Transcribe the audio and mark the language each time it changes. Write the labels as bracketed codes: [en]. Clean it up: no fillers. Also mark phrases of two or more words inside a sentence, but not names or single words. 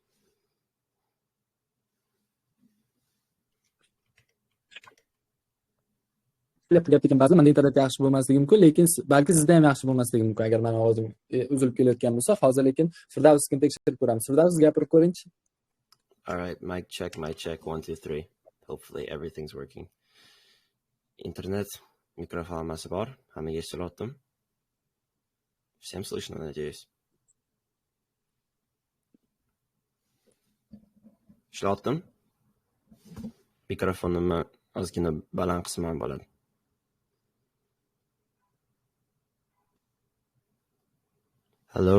[uz] Gapirgan ba'zi menda internet yaxshi bo'lmasligi mumkin, lekin balki sizda ham yaxshi bo'lmasligi mumkin. Agar men ovozim uzilib kelayotgan bo'lsa, hozir lekin Firdavsnikini tekshirib ko'ramiz. Firdavs gapirib ko'ring-chi. [en] All right, mic check 1 2 3. Hopefully everything's working. [uz] Internet mikrofon hammasi bor. Hammaga eshitilyaptimi? [ru] Всем слышно, надеюсь. Ishlayaptimi? [uz] Mikrofonimni ozgina baland qismi ham bo'ladi. Hello.